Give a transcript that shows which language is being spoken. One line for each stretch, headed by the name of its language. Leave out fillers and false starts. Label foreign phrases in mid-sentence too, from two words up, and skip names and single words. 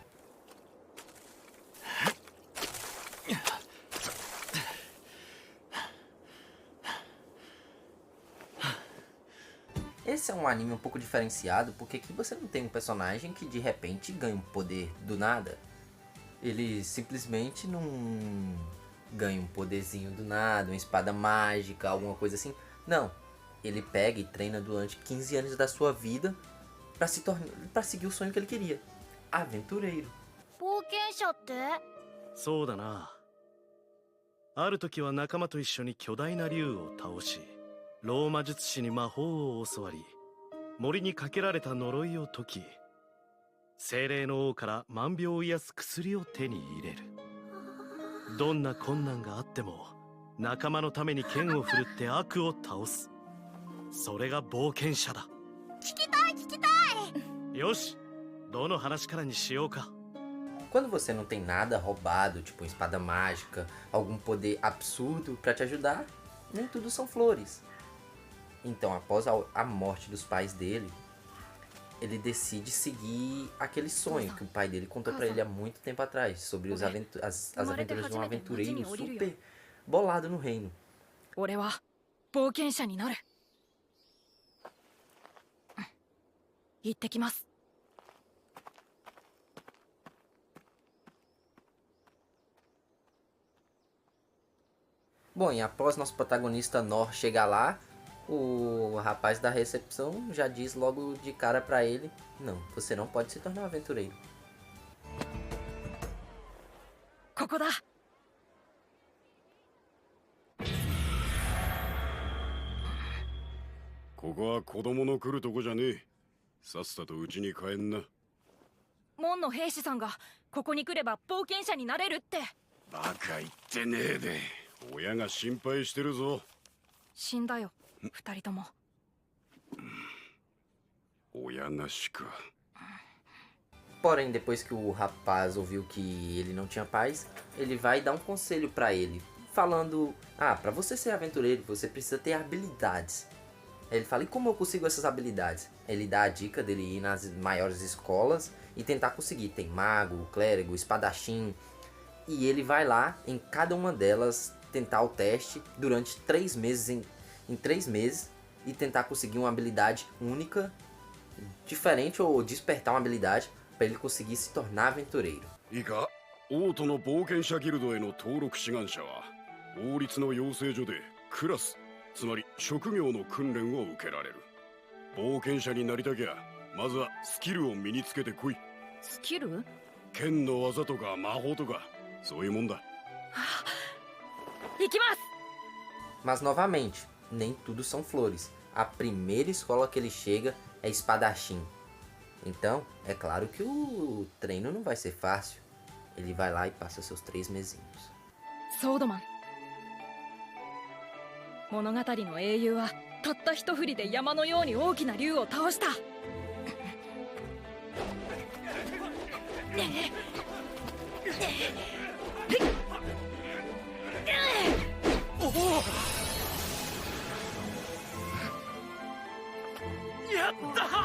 Portuguese: Esse é um anime um pouco diferenciado, porque aqui você não tem um personagem que de repente ganha um poder do nada. Ele simplesmente não ganha um poderzinho do nada, uma espada mágica, alguma coisa assim. Não. Ele pega e treina durante 15 anos da sua vida para seguir o sonho que ele queria. Aventureiro.
Japanese: 冒険者って？そうだな。ある時は仲間と一緒に巨大な竜を倒し、ローマ術師に魔法を教わり、森にかけられた呪いを解き、精霊の王から万病を癒す薬を手に入れる。どんな困難があっても仲間のために剣を振るって悪を倒す。それが冒険者だ。聞きたい聞きたい。よし、どの話からにしようか。
Portuguese: Quando você não tem nada roubado, tipo uma espada mágica, algum poder absurdo para te ajudar, nem tudo são flores. Então, após a morte dos pais dele, ele decide seguir aquele sonho que o pai dele contou para ele há muito tempo atrás, sobre as aventuras de um aventureiro super bolado no reino.
Japanese: 俺は冒険者になる。行ってきます。
Portuguese: Bom, e após nosso protagonista Nor chegar lá, o rapaz da recepção já diz logo de cara pra ele: não, você não pode se tornar um aventureiro.
Japanese: ここだ。ここは子供の来るとこじゃねえ。さっさと家に帰んな。門の兵士さんがここに来れば冒険者になれるって。バカ言ってねえで。親が心配してるぞ。死んだよ、二人とも。親なしか。
Portuguese: Porém, depois que o rapaz ouviu que ele não tinha paz, ele vai dar um conselho pra ele, falando: ah, pra você ser aventureiro, você precisa ter habilidades. Aí ele fala: e como eu consigo essas habilidades? Ele dá a dica dele ir nas maiores escolas e tentar conseguir. Tem mago, clérigo, espadachim. E ele vai lá em cada uma delas tentar o teste durante 3 meses em 3 meses e tentar conseguir uma habilidade única, diferente, ou despertar uma habilidade para ele conseguir se tornar aventureiro.
Japanese: いいか、王都の冒険者ギルドへの登録志願者は王立の養成所でクラス、つまり職業の訓練を受けられる。冒険者になりたきゃまずはスキルを身につけてこい。スキル？剣の技とか魔法とかそういうもんだ。行きます。
Portuguese: Mas novamente, nem tudo são flores. A primeira escola que ele chega é espadachim. Então, é claro que o treino não vai ser fácil. Ele vai lá e passa seus 3 mesinhos.
Japanese: ソードマン。物語の英雄はたった一振りで山のように大きな竜を倒した。やった